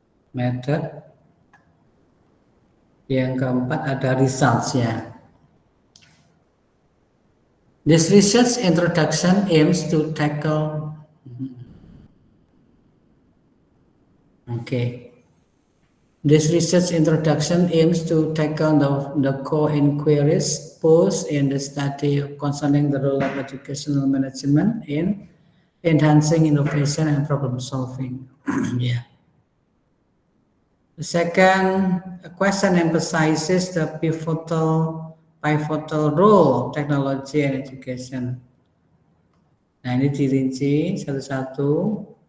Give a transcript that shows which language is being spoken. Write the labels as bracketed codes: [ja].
[en] Method. [id] Yang keempat ada results-nya. [en] This research introduction aims to tackle This research introduction aims to tackle the core inquiries posed in the study concerning the role of educational management in enhancing innovation and problem solving. The second question emphasizes the pivotal role of technology and education. [id] Nah ini dirinci satu-satu.